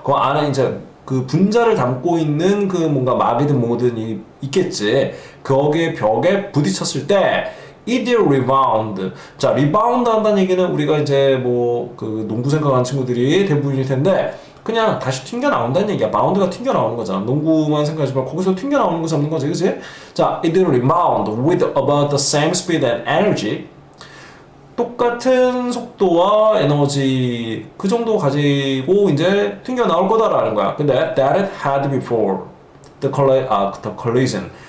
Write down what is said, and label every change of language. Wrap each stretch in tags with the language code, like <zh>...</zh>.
<ko>그 안에 이제 그 분자를 담고 있는 그 뭔가 막이든 뭐든 있겠지. 거기에 벽에 부딪혔을 때</ko> <en>it will rebound.</en> <ko>자, 리바운드 한다는 얘기는 우리가 이제 뭐 그 농구 생각하는 친구들이 대부분일 텐데 그냥 다시 튕겨 나온다는 얘기야. 바운드가 튕겨 나오는 거잖아. 농구만 생각하지 말고 거기서 튕겨 나오는 거 잡는 거지, 그치? 자,</ko> <en>it will rebound with about the same speed and energy.</en> <ko>똑같은 속도와 에너지 그 정도 가지고 이제 튕겨 나올 거다라는 거야. 근데</ko> <en>that it had before the collision.</en>